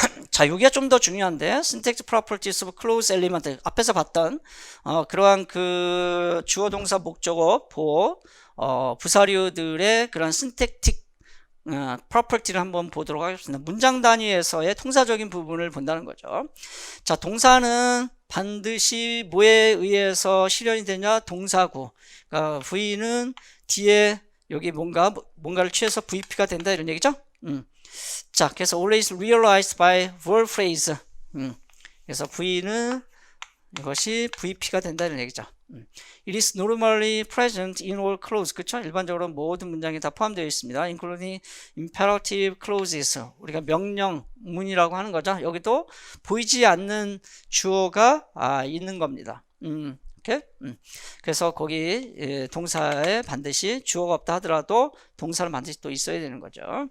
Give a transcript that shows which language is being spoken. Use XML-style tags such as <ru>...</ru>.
<ko>자, 여기가 좀 더 중요한데</ko> <en>syntax properties of clause element</en> <ko>앞에서 봤던 그러한 그 주어 동사 목적어 보호 부사류들의 그런 synthetic property를 한번 보도록 하겠습니다. 문장 단위에서의 통사적인 부분을 본다는 거죠. 자, 동사는 반드시 뭐에 의해서 실현이 되냐? 동사구. 그러니까 V는 뒤에 여기 뭔가를 취해서 VP가 된다 이런 얘기죠.</ko> <en>자,</en> <ko>그래서</ko> <en>always realized by verb phrase.</en> <ko>그래서 V는 이것이 VP가 된다 이런 얘기죠.</ko> <en>It is normally present in all clauses.</en> <ko>그렇죠? 일반적으로 모든 문장에 다 포함되어 있습니다.</ko> <en>including imperative clauses.</en> <ko>우리가 명령문이라고 하는 거죠. 여기도 보이지 않는 주어가 있는 겁니다. 오케이? 그래서 거기 동사에 반드시 주어가 없다 하더라도 동사는 반드시 또 있어야 되는 거죠.</ko>